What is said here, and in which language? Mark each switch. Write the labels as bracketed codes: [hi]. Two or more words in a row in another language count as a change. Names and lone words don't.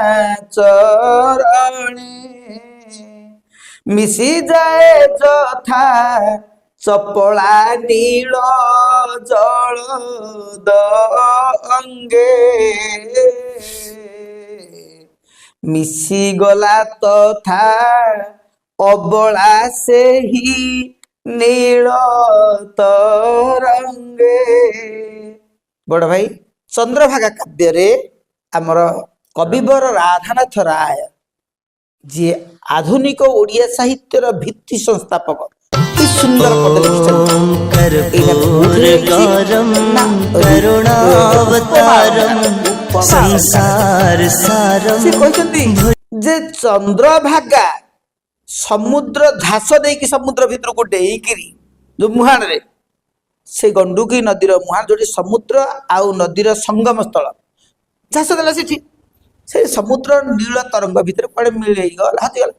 [or] ଚରଣେ, ମିଶିଯାଏ ଯଥା ଚପଳା ନୀଳ ଜଳ ଅଙ୍ଗେ, ମିଶିଗଲା ତଥା ଅବଳା ସେହି ନୀଳ ତରଙ୍ଗେ। ବଡ ଭାଇ, ଚନ୍ଦ୍ରଭାଗା କାବ୍ୟରେ ଆମର କବିବର ରାଧାନାଥ ରାୟ, ଯିଏ ଆଧୁନିକ ଓଡ଼ିଆ ସାହିତ୍ୟର ଭିତ୍ତି ସଂସ୍ଥାପକ, କି ସୁନ୍ଦର ପଦ ଲିଖିଛନ୍ତି। [sa] कर्पूर गौरम करुणावतारम संसार सारम। [or] ସେ କହିଛନ୍ତି ଯେ ଚନ୍ଦ୍ରଭାଗା ସମୁଦ୍ର ଝାସ ଦେଇକି ସମୁଦ୍ର ଭିତରକୁ ଡେଇକିରି ଯୋଉ ମୁହାଣରେ, ସେ ଗଣ୍ଡୁକି ନଦୀର ମୁହାଣ ଯୋଉଠି ସମୁଦ୍ର ଆଉ ନଦୀର ସଙ୍ଗମ ସ୍ଥଳ, ଝାସ ଦେଲା ସେଠି, ସେ ସମୁଦ୍ର ନୀଳ ତରଙ୍ଗ ଭିତରେ କୁଆଡେ ମିଳେଇଗଲା, ହଜିଗଲା।